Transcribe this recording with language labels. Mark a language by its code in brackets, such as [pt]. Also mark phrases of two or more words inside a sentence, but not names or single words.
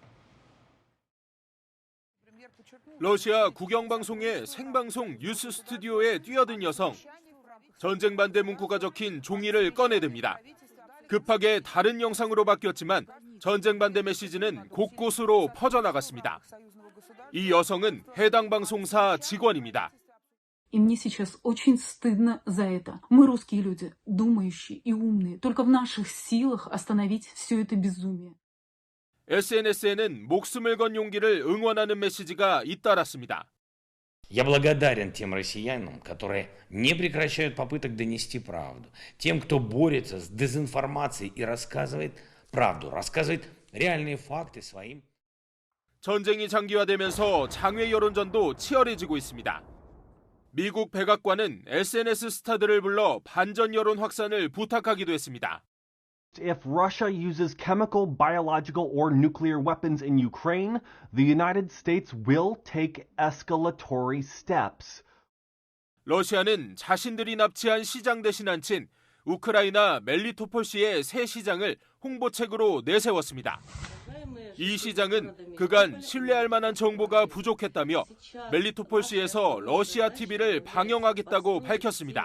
[ko] 러시아 국영방송의 생방송 뉴스 스튜디오에 뛰어든 여성. 전쟁 반대 문구가 적힌 종이를 꺼내듭니다. 급하게 다른 영상으로 바뀌었지만 전쟁 반대 메시지는 곳곳으로 퍼져나갔습니다. 이 여성은 해당 방송사 직원입니다. [ru] И мне сейчас очень стыдно за это. Мы русские люди, думающие и умные. Только в наших силах остановить все это безумие. [ko] SNS에는 목숨을 건 용기를 응원하는 메시지가 잇따랐습니다. [ru] Я благодарен тем россиянам, которые не прекращают попыток донести правду. Тем, кто борется с дезинформацией и рассказывает правду, рассказывает реальные факты своим. [ko] 전쟁이 장기화되면서 장외 여론전도 치열해지고 있습니다. 미국 백악관은 SNS 스타들을 불러 반전 여론 확산을 부탁하기도 했습니다. [en] If Russia uses chemical, biological, or nuclear weapons in Ukraine, the United States will take escalatory steps. [ko] 러시아는 자신들이 납치한 시장 대신 앉힌 우크라이나 멜리토폴시의 새 시장을 홍보책으로 내세웠습니다. 이 시장은 그간 신뢰할 만한 정보가 부족했다며 멜리토폴시에서 러시아 TV를 방영하겠다고 밝혔습니다.